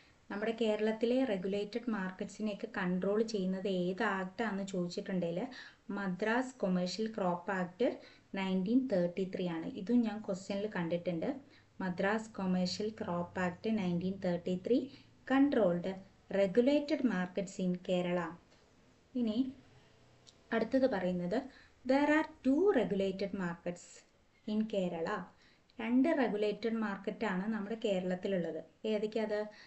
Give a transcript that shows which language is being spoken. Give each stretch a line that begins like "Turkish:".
Malayalam: നമ്മുടെ കേരളത്തിലെ regulated മാർക്കറ്റ്സിനെയൊക്കെ control ചെയ്യുന്നത് ഏത് ആക്ടാണെന്ന് ചോദിച്ചിട്ടുണ്ടെങ്കിൽ മദ്രാസ് കൊമേഴ്ഷ്യൽ ക്രോപ്പ് ആക്ട് 1933 ആണ്. ഇതും ഞാൻ ക്വസ്റ്റ്യനിൽ കണ്ടിട്ടുണ്ട്.
English: Madras commercial crop act 1933 controlled regulated markets in Kerala.
Malayalam: ഇനി അടുത്തത് പറയുന്നത്
English: there are 2 regulated markets in Kerala.
Malayalam: 2 regulated മാർക്കറ്റാണ് നമ്മുടെ കേരളത്തിലുള്ളത്. ഏതൊക്കെയത്?